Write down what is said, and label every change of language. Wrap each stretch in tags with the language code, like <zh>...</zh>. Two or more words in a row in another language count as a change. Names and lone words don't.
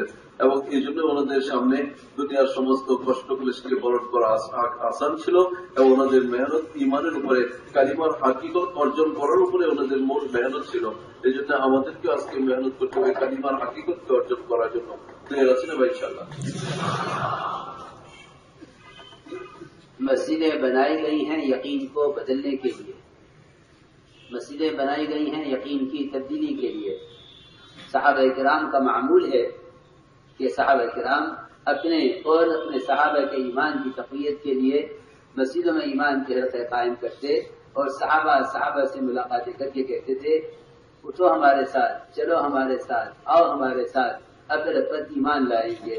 <bn>এবং এই জন্য ওনাদের সামনে দুনিয়ার সমস্ত কষ্ট ক্লেশকে বরণ করা আসান ছিল এবং ওনাদের মেহনত ইমানের উপরে, কালিমার হাকিকত অর্জন করার উপরে ওনাদের মূল মেহনত ছিল। এই জন্য আমাদেরকে আজকে মেহনত করতে হবে কালিমার হাকিকতকে অর্জন করার জন্য। ক্লিয়ার আছে না ভাই? ইনশাআল্লাহ।</bn> <ur>مسجدیں بنائی گئی ہیں یقین کو بدلنے کے لیے، مسجدیں بنائی گئی ہیں یقین کی تبدیلی کے لیے۔ صحابہ کرام کا معمول ہے کہ صحابہ کرام اپنے اور اپنے صحابہ کے ایمان کی تقویت کے لیے مسجدوں میں ایمان کے حلقے قائم کرتے اور صحابہ سے ملاقاتیں کر کے کہتے تھے اٹھو ہمارے ساتھ، چلو ہمارے ساتھ، آؤ ہمارے ساتھ، اگر پر ایمان لائیں گے۔</ur>